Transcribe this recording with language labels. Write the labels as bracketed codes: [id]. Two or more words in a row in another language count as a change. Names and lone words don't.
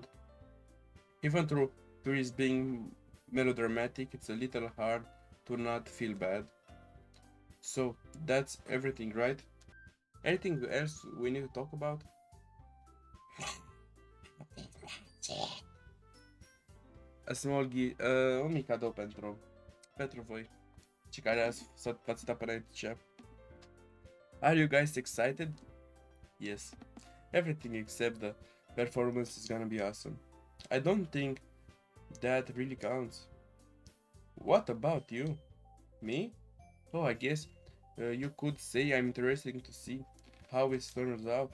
[en] Even though Yuri's being melodramatic, it's a little hard to not feel bad. So, that's everything, right? Anything else we need to talk about? [ro] A small un mic cadou pentru voi, cei care v-ați uitat până aici. [en] Are you guys excited? Yes. Everything except the performance is gonna be awesome. I don't think that really counts. What about you? Me? Oh, I guess you could say I'm interested to see how it turns out.